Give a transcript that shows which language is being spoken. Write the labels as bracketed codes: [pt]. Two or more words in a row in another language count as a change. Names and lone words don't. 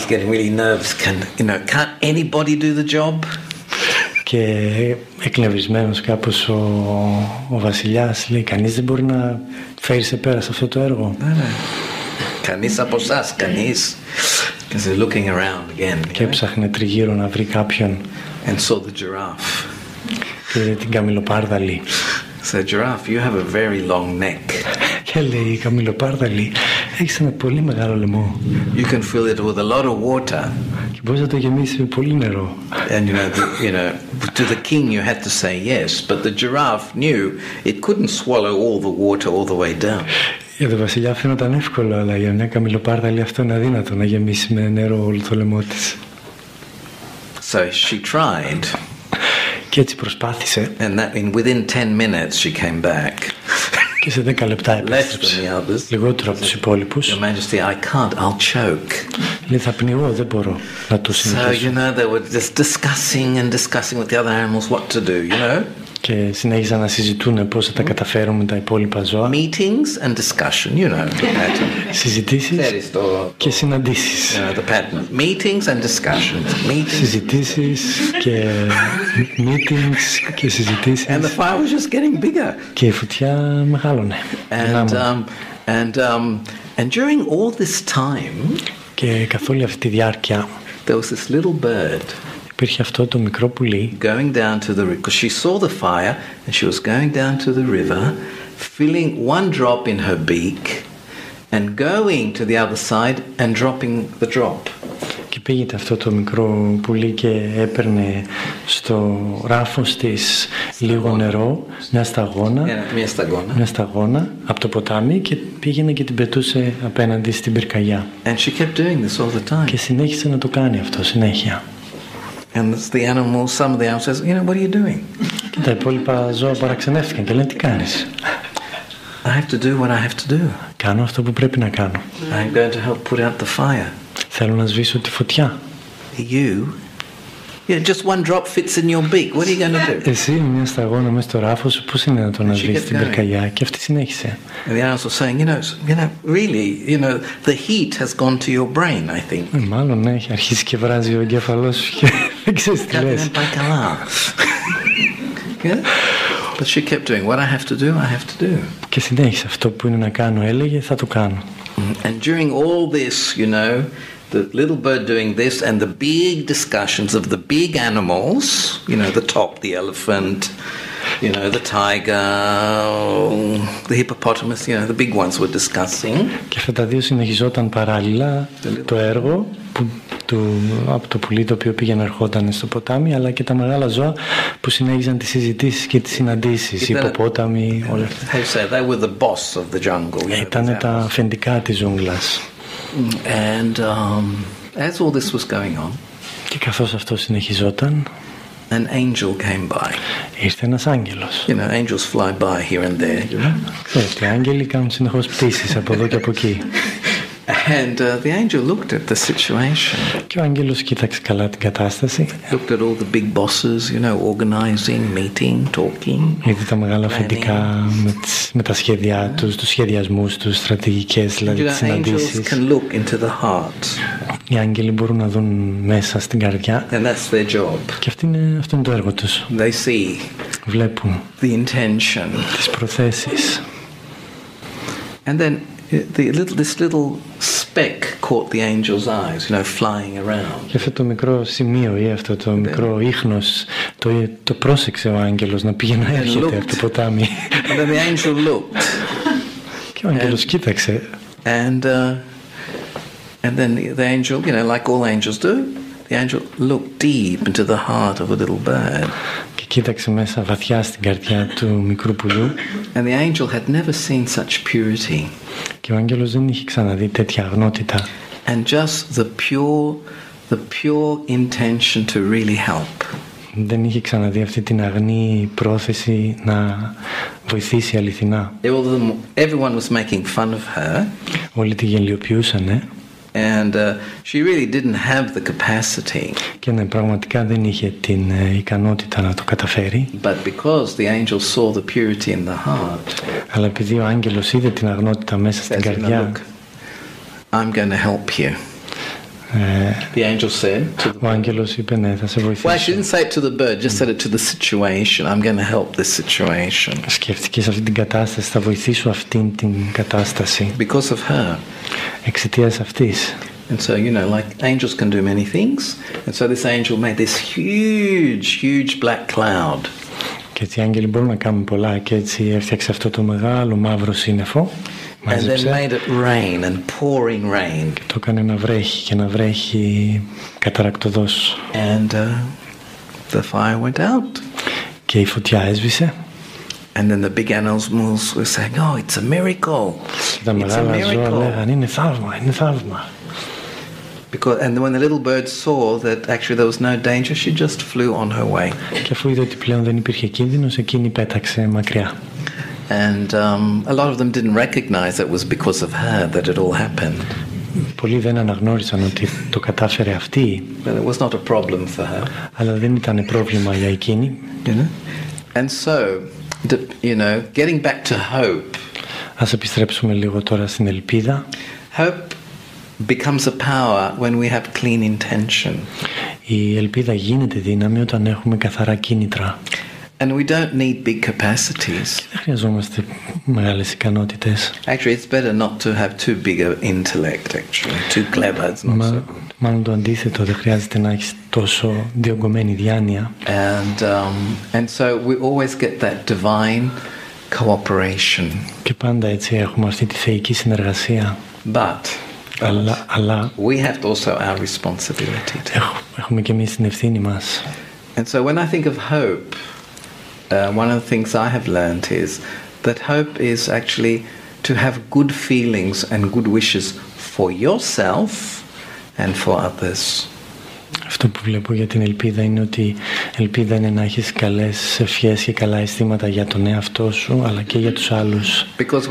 [en] He's getting really nervous. Can't anybody do the job? [el] Και εκνευρισμένος κάπως ο βασιλιάς λέει, κανείς δεν μπορεί να φέρει σε πέρα σε αυτό το έργο. Κανείς από εσάς, κανείς. [en] Because he's looking around again. [el] Και έψαχνε τριγύρω να βρει κάποιον. [en] And saw the giraffe. [el] Και την καμιλοπάρδαλη. [en] So giraffe, you have a very long neck. [el] Και λέει, η καμιλοπάρδαλη, έχεις ένα πολύ μεγάλο λαιμό. [en] You can fill it with a lot of water. [el] Και μπορείς να το γεμίσεις με πολύ νερό. [en] And to the king you had to say yes, but the giraffe knew it couldn't swallow all the water all the way down. [el] Για τον βασιλιά φαίνονταν εύκολο, αλλά για μια καμιλοπάρδαλη αυτό είναι αδύνατο να γεμίσει με νερό όλο το λαιμό της. [en] So she tried. [el] Και έτσι προσπάθησε. [en] And within 10 minutes she came back. [el] Και σε 10 λεπτά επέστρεψε. Λιγότερο από τους υπόλοιπους. [en] Your Majesty, I can't, I'll choke. [el] Λέει, θα πνιγώ, δεν μπορώ να το συνεχίσω. [en] So, they were just discussing with the other animals what to do, [el] Και συνέχισαν να συζητούν πώς θα τα καταφέρουν με τα υπόλοιπα ζώα. [en] Meetings and discussion, the pattern. [el] Συζητήσεις και συναντήσεις. [en] The pattern. Meetings and discussions. [el] Συζητήσεις και meetings και συζητήσεις. [en] And the fire was just getting bigger. [el] Και η φωτιά μεγάλωνε. [en] And during all this time, [el] και καθ' όλη αυτή τη διάρκεια, [en] there was this little bird. [el] Υπήρχε αυτό το μικρό πουλί. [en] Going down to the river, because she saw the fire and she was going down to the river, filling one drop in her beak and going to the other side and dropping the drop. [el] Και πήγε αυτό το μικρό πουλί και έπαιρνε στο ράφος της λίγο νερό, μια σταγόνα από το ποτάμι και πήγαινε και την πετούσε απέναντι στην πυρκαγιά. [en] And she kept doing this all the time. [el] Και συνέχισε να το κάνει αυτό συνέχεια. [en] And some of the animals says, what are you doing? [el] Και τα υπόλοιπα ζώα παραξενεύτηκαν και λένε, τι κάνεις? [en] I have to do what I have to do. [el] Κάνω αυτό που πρέπει να κάνω. [en] I'm going to help put out the fire. [el] Θέλω να σβήσω τη φωτιά. [en] You Yeah, just one drop fits in your beak. What are you going to do? [el] Εσύ μια σταγόνα μέσα στο ράφο σου, πώς είναι να το αναβείς στην πυρκαγιά? Και αυτή συνέχισε. [en] And the others were saying, really, the heat has gone to your brain, I think. [el] Μάλλον έχει αρχίσει και βράζει ο εγκέφαλός σου και δεν ξέρεις τι λες. [en] But she kept doing what I have to do, I have to do. [el] Και συνέχισε αυτό που είναι να κάνω, έλεγε, θα το κάνω. [en] And during all this, the little bird doing this and the big discussions of the big animals, the top, the elephant, the tiger, the hippopotamus, the big ones were discussing. [el] Και αυτά τα δύο συνεχιζόταν παράλληλα, το έργο από το πουλί το οποίο πήγαινε ερχόταν στο ποτάμι, αλλά και τα μεγάλα ζώα που συνέχιζαν τις συζητήσεις και τις συναντήσεις, οι υποπόταμοι, όλα αυτά. Ήτανε τα αφεντικά της ζούγκλας. [en] And as all this was going on, [el] και καθώς αυτό συνεχιζόταν, [en] an angel came by. [el] Ήρθε ένας άγγελος. [en] Angels fly by here and there. [el] Ξέρετε, οι άγγελοι κάνουν συνεχώς πτήσεις από εδώ και από εκεί. [en] And the angel looked at the situation. [el] Και ο άγγελος κοίταξε καλά την κατάσταση. [en] Looked at all the big bosses, organizing, meeting, talking. [el] Είδε τα μεγάλα αφεντικά με τα σχέδιά τους, τους σχεδιασμούς τους, στρατηγικές, δηλαδή τις συναντήσεις. [en] Angels can look into the heart. [el] Οι άγγελοι μπορούν να δουν μέσα στην καρδιά. [en] And that's their job. [el] Και αυτό είναι το έργο τους. [en] They see. [el] Βλέπουν [en] the intention. [el] Τις προθέσεις. [en] And then this little speck caught the angel's eyes, flying around. [el] Και αυτό το μικρό σημείο ή αυτό το μικρό ίχνος το πρόσεξε ο άγγελος να πήγε να έρχεται από το ποτάμι. [en] And then the angel looked. [el] Και ο άγγελος κοίταξε. [en] And then the angel, like all angels do, the angel looked deep into the heart of a little bird. [el] Και κοίταξε μέσα βαθιά στην καρδιά του μικρού πουλιού. [en] And the angel had never seen such purity. [el] Και ο άγγελος δεν είχε ξαναδεί τέτοια αγνότητα. [en] And just the pure intention to really help. [el] Δεν είχε ξαναδεί αυτή την αγνή πρόθεση να βοηθήσει αληθινά. [en] Everyone was making fun of her. [el] Όλοι τη γελιοποιούσανε. [en] And she really didn't have the capacity. [el] Και ναι, πραγματικά δεν είχε την ικανότητα να το καταφέρει. [en] But because the angel saw the purity in the heart. [el] Αλλά επειδή ο άγγελος είδε την αγνότητα μέσα στην καρδιά. [en] I'm going to help you. The angel said to the [el] ο άγγελος είπε, ναι, θα σε βοηθήσω. [en] Well, she didn't say it to the bird, just said it to the situation. I'm going to help this situation. [el] Σκέφτηκε σε αυτή την κατάσταση, θα βοηθήσω αυτήν την κατάσταση. [en] Because of her. [el] Εξαιτίας αυτής. [en] And so, like angels can do many things. And so this angel made this huge black cloud. [el] Και έτσι οι άγγελοι μπορούν να κάνουν πολλά και έτσι έφτιαξε αυτό το μεγάλο μαύρο σύννεφο. [en] And then made it rain and pouring rain. [el] Το έκανε να βρέχει και να βρέχει καταρακτωδώς. [en] And the fire went out. [el] Και η φωτιά έσβησε. [en] And then the big animals were saying, "Oh, it's a miracle." [el] Και τα μεγάλα ζώα λέγανε, είναι θαύμα, είναι θαύμα. [en] And when the little bird saw that actually there was no danger, she just flew on her way. [el] Και αφού είδε ότι πλέον δεν υπήρχε κίνδυνος, εκείνη πέταξε μακριά. [en] And a lot of them didn't recognize it was because of her that it all happened. [el] Πολλοί δεν αναγνώρισαν ότι το κατάφερε αυτή. [en] But it was not a problem for her. [el] Αλλά δεν ήταν πρόβλημα για εκείνη. [en] And so, getting back to hope. [el] Ας επιστρέψουμε λίγο τώρα στην ελπίδα. [en] Hope becomes a power when we have clean intention. [el] Η ελπίδα γίνεται δύναμη όταν έχουμε καθαρά κίνητρα. [en] And we don't need big capacities. [el] Δεν χρειαζόμαστε μεγάλες ικανότητες. [en] Actually, it's better not to have too big an intellect, actually. Too clever, it's not so. [el] Μάλλον το αντίθετο, δεν χρειάζεται να έχεις τόσο διωγγωμένη διάνοια. [en] And so we always get that divine cooperation. [el] Και πάντα έτσι έχουμε αυτή τη θεϊκή συνεργασία. Αλλά [en] we have also our responsibility. [el] Έχουμε και εμείς την ευθύνη μας. [en] And so when I think of hope, one of the things I have learned is that hope is actually to have good feelings and good wishes for yourself and for others. [el] Αυτό που βλέπω για την ελπίδα είναι ότι ελπίδα είναι να έχεις καλές ευχές και καλά αισθήματα για τον εαυτό σου αλλά και για τους άλλους.